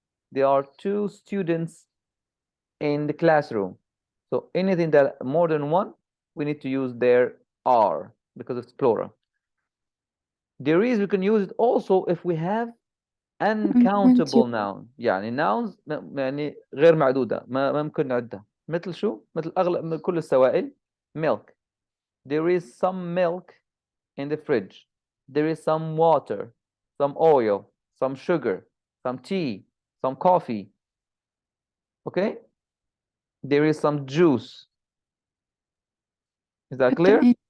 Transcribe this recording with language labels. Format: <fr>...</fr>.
<en>There are 2 students in the classroom. So anything that more than one, we need to use there are because it's plural. There is, we can use it also if we have uncountable noun.</en> <ar>يعني nouns يعني غير معدودة، ما ممكن نعدها. مثل شو؟ مثل أغلب كل السوائل.</ar> <en>milk. There is some milk in the fridge. There is some water, some oil, some sugar, some tea, some coffee. Okay? There is some juice. Is that clear?</en>